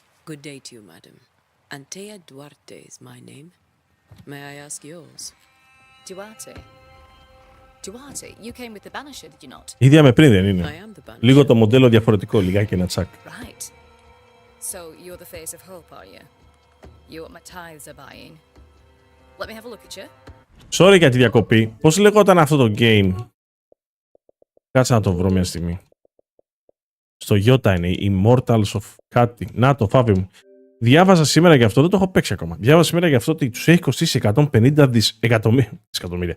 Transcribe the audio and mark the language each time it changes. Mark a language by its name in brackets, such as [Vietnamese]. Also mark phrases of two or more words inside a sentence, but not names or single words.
[English] Good day to you, madam. Antea Duarte is my name. May I ask yours? Duarte? Duarte, you came with the Banisher, did you not? [Greek] Ίδια με πριν δεν είναι. [English] I am the Banisher. [Greek] Λίγο το μοντέλο διαφορετικό, λιγάκι ένα τσακ. [English] Right. So you're the face of hope, are you? You what my tithes are buying. Let me have a look at you. [Greek] Sorry για τη διακοπή. Πώς λεγόταν αυτό το game? Κάτσε να το βρω μια στιγμή. Στο Ιώτα είναι, Immortals of κάτι. Να το, Φάβη μου. Διάβαζα σήμερα για αυτό, δεν το έχω παίξει ακόμα. Διάβαζα σήμερα για αυτό ότι τους έχει κοστίσει 150 εκατομμύρια.